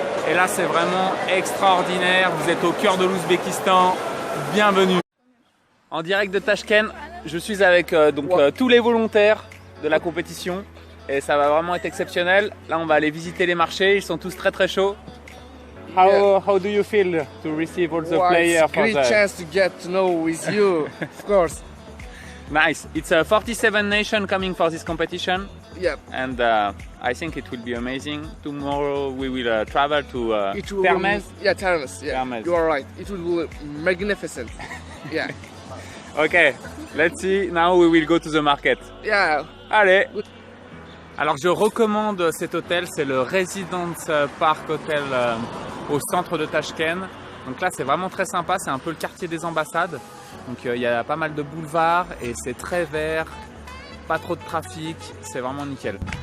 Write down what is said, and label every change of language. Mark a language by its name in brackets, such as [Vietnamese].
[French] Et là, c'est vraiment extraordinaire. Vous êtes au cœur de l'Ouzbékistan. Bienvenue. En direct de Tashkent, je suis avec tous les volontaires de la compétition. Et ça va vraiment être exceptionnel. Là, on va aller visiter les marchés. Ils sont tous très très chauds. [English] How do you feel to receive all the players? It's a great chance to get to know with you, of course. Nice. It's a 47 nation coming for this competition. Yep. And I think it will be amazing. Tomorrow we will travel to Termez. Yeah, Termez. Yeah, Termez. You are right. It will be magnificent. Yeah. Okay, let's see. Now we will go to the market. Yeah. [French] Allez. Alors je recommande cet hôtel, c'est le Residence Park Hotel au centre de Tashkent. Donc là c'est vraiment très sympa, c'est un peu le quartier des ambassades. Donc il y a pas mal de boulevards et c'est très vert, pas trop de trafic, c'est vraiment nickel.